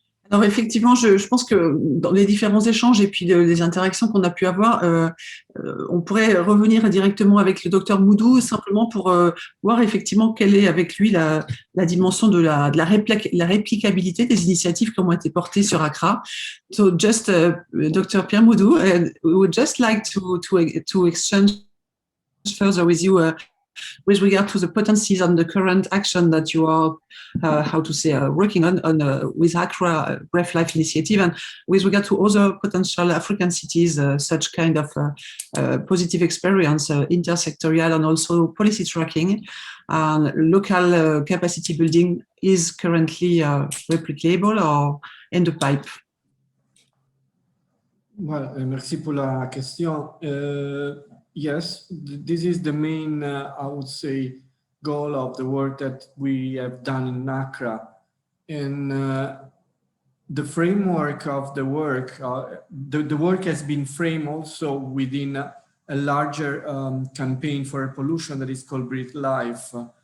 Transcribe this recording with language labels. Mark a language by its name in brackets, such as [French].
[French] Alors effectivement, je pense que dans les différents échanges et puis les interactions qu'on a pu avoir, on pourrait revenir directement avec le docteur Moudou simplement pour voir effectivement quelle est avec lui la dimension de la réplicabilité des initiatives qui ont été portées sur Accra. [English] So just Dr. Pierre Moudou, we would just like to exchange further with you with regard to the potencies on the current action that you are, working on with Accra Bref Life Initiative, and with regard to other potential African cities, such kind of positive experience, intersectorial and also policy tracking, local capacity building is currently replicable or in the pipe? [French] Well, merci pour la question. [English] Yes, this is the main, I would say, goal of the work that we have done in Accra. And the framework of the work, the work has been framed also within a larger campaign for pollution that is called Breathe Life.